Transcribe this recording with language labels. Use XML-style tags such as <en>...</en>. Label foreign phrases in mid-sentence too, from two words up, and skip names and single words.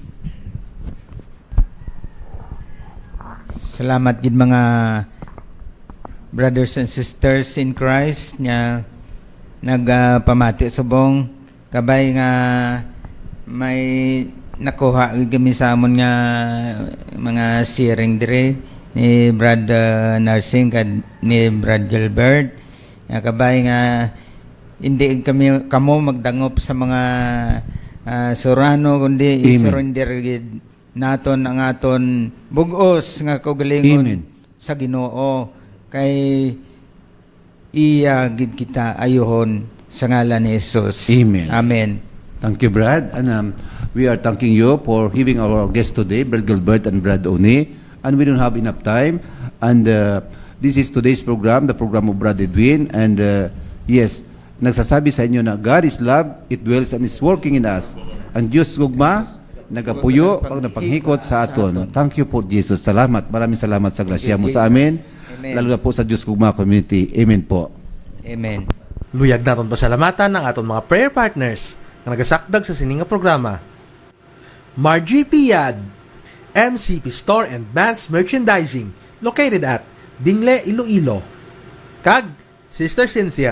<hil>Salamat gid mga</hil> <en>brothers and sisters in Christ</en> <hil>nga nagpamati subong kabay nga may nakuha gid kami sa amon nga mga sharing dire ni Brad Nursing kad ni Brad Gilbert nga kabay nga hindi kamo magdangop sa mga surano kundi Amen. isurrender gid naton ang aton bugos nga kaugalingon Amen. sa Ginoo kay iya gid kita ayohon sa ngalan ni Jesus. Amen. Amen.</hil> <en>Thank you, Brad. And we are thanking you for having our guest today, Brad Gilbert and Brad Oni. And we don't have enough time. And this is today's program, the program of Brad Edwin. And yes,</en> <tl>nagsasabi sa inyo na</tl> <en>God is love, it dwells and is working in us.</en> <hil>Ang Diyos gugma, nagapuyo, pag napanghikot sa aton.</hil> <en>Thank you po, Jesus. Salamat.</en> <tl>Maraming salamat sa grasya mo sa amin. Amen. Lalo na po sa Diyos gugma community. Amen po. Amen.</tl> <hil>Luyag naton pasalamatan ng aton mga</hil> <en>prayer partners</en> <hil>nga nagasakdag sa sininga programa. Margie Piad,</hil> <en>MCP Store and Bands Merchandising, located at Dingle, Iloilo.</en> <hil>Kag, Sister Cynthia.</hil>